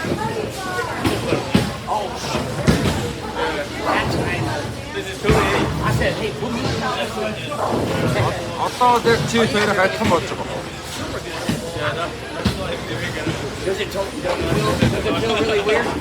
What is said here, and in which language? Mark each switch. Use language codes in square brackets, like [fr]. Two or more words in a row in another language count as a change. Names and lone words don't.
[en] Oh, shit. That's right. This is totally. I said, hey, put me in that. [mn] Одоо яг чи тэр хайтхан болж байгаа. [en] Does it feel really weird?